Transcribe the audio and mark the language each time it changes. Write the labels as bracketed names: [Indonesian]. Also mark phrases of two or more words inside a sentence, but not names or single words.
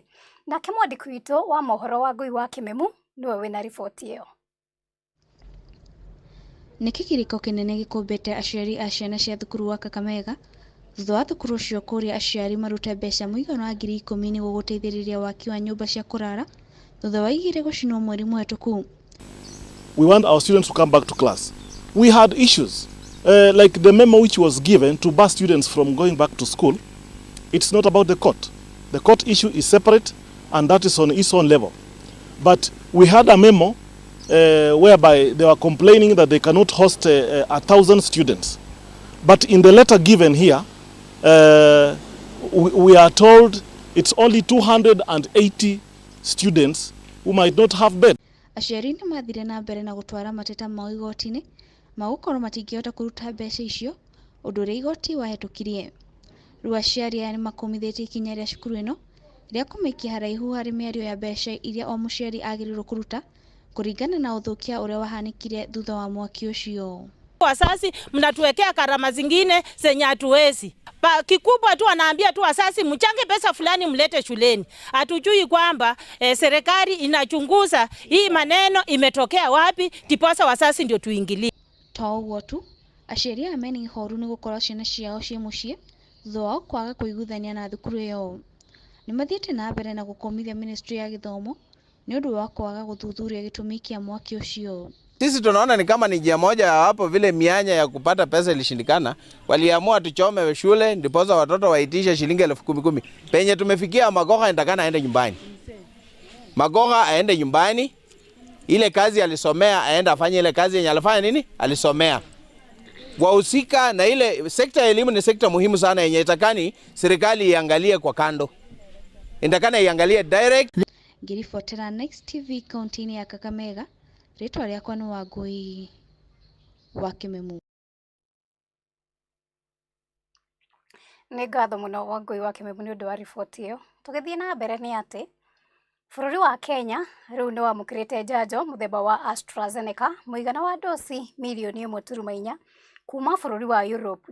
[Kikuyu] Nake mwandĩki witũ wa mohoro wa Ngui wa Kĩmemu nĩwe wĩna riboti ĩyo. Nĩ kĩgirĩko kĩnene gĩkũmbĩte aciari a ciana cia thukuru wa Kakamega thutha wa thukuru ũcio kũrĩa aciari marute mbeca mũigana wa 10,000 nĩguo gũteithĩrĩria waki wa nyũmba cia kũrara thutha wa igĩrĩ gũcinwo mweri mũhĩtũku. [English] We want our students to come back to class. We had issues like the memo which was given to bar students from going back to school. It's not about the court. The court issue is separate and that is on its own level. But we had a memo whereby they were complaining that they cannot host 1,000 students. But in the letter given here, we are told it's only 280 students who might not have bed. [Kikuyu] Aciari nĩ mathire na mbere na gũtwara mateta mao igoti-inĩ magũkorwo matingĩhota kũruta mbeca icio, ũndũ ũrĩa igoti wahĩtũkirie. Rĩu aciari aya nĩ makomithĩtie ikinya rĩa cukuru ĩno rĩa kũmaikia haraihu harĩ mĩario ya mbeca iria o mũciari agĩrĩirwo kũruta kũringana na ũthũkia ũrĩa wahanĩkire thutha wa mwaki ũcio. [Swahili] Wasasi mnatuwekea karama zingine zenye hatuwezi. Kikubwa tu wanaambia tu wasasi mchange pesa fulani mlete shuleni. Hatujui kwamba serikali inachunguza hii maneno imetokea wapi, tiposa wasasi ndio tuingilie. [Kikuyu] To ũguo tu, aciari aya mena ihoru nĩ gũkorwo ciana ciao ciĩ mũciĩ thutha wa kwaga kũiguithania na thukuru ĩyo. Nĩ mathiĩte na mbere na gũkomithia ministry ya gĩthomo nĩ ũndũ wa kwaga gũthuthuria gĩtũmi kĩa mwaki ũcio. [Swahili] Sisi tunaona ni kama ni njia moja hapo vile mianya ya kupata pesa ilishindikana, waliamua tuchome shule ndiposa watoto waitisha shilingi 10,000. Penye tumefikia Magoha endakana aende nyumbani. Magoha aende nyumbani, ile kazi alisomea aende afanye ile kazi yenye alifanya nini? Alisomea. Wahusika na ile sekta ya elimu ni sekta muhimu sana yenye itakani serikali iangalie kwa kando. Indakana iangalie direct. [Kikuyu] Ngiribotera Next TV kaunti-inĩ ya Kakamega, rĩtwa rĩakwa nĩ Wangui wa Kĩmemu. Nĩ ngatho mũno Wangui wa Kĩmemu nĩ ũndũ wa riboti ĩyo. Tũgĩthiĩ na mbere nĩ atĩ Bũrũri wa Kenya rĩu nĩ wamũkĩrĩte njanjo mũthemba wa AstraZeneca mũigana wa dosi milioni 1.4 kuma bũrũri wa Europe.